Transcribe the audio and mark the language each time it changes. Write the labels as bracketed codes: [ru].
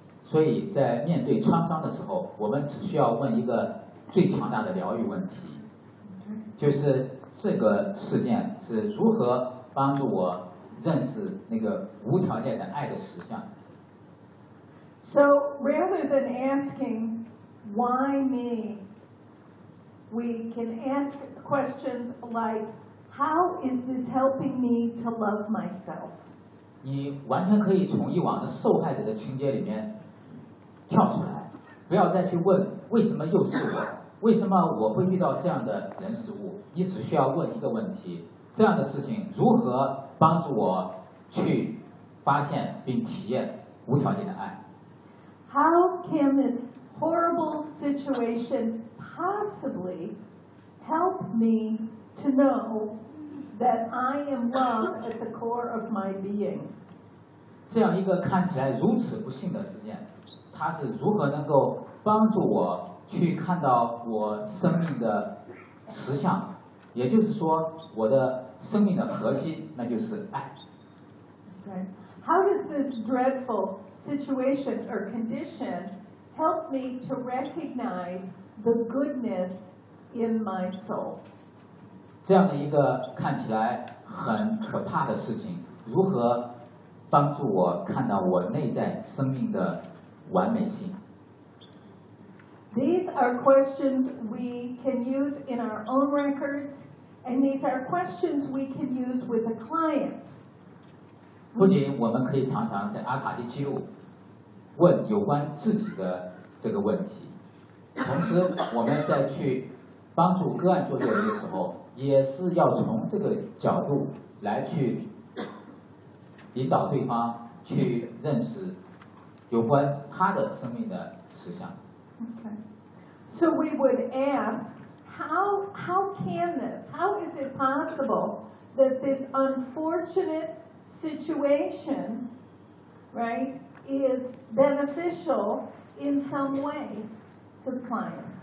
[zh] 所以在面对创伤的时候我们只需要问一个最强大的疗愈问题就是这个事件是如何帮助我认识那个无条件的爱的实相 [en] So rather than asking why me we can ask questions like how is this helping me to love myself [zh] 你完全可以从以往的受害者的情节里面跳出来不要再去问为什么又是我为什么我会遇到这样的人事物你只需要问一个问题这样的事情如何帮助我去发现并体验无条件的爱 [en] How can this horrible situation possibly help me to know that I am love at the core of my being [zh] 这样一个看起来如此不幸的事件它是如何能够帮助我去看到我生命的实相也就是说我的生命的核心那就是爱 [en] How does this dreadful situation or condition help me to recognize the goodness in my soul [zh] 这样的一个看起来很可怕的事情如何帮助我看到我内在生命的完美性 [en] These are questions we can use in our own records, and these are questions we can use with a client. [zh] 不仅我们可以常常在阿卡丽记录问有关自己的这个问题，同时我们在去帮助个案做这个的时候，也是要从这个角度来去引导对方去认识有关他的生命的实相。 [en] Okay. So we would ask, how is it possible that this unfortunate situation, right, is beneficial in some way to the client?